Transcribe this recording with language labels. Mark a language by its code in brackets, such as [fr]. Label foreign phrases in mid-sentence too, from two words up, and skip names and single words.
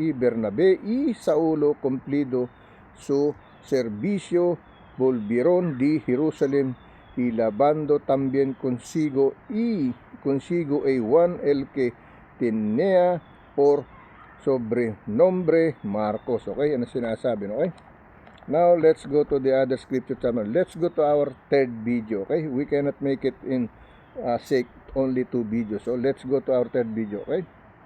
[es] Y Bernabé y Saulo, cumplido su servicio, volvieron de Jerusalén, y lavando también consigo Juan, el que tenía por sobrenombre Marcos. [tl] Okay, ano sinasabi, no? Okay? [en] Now, let's go to the other scripture channel. Let's go to our third video, okay? We cannot make it in only 2 videos. So, let's go to our third video, okay?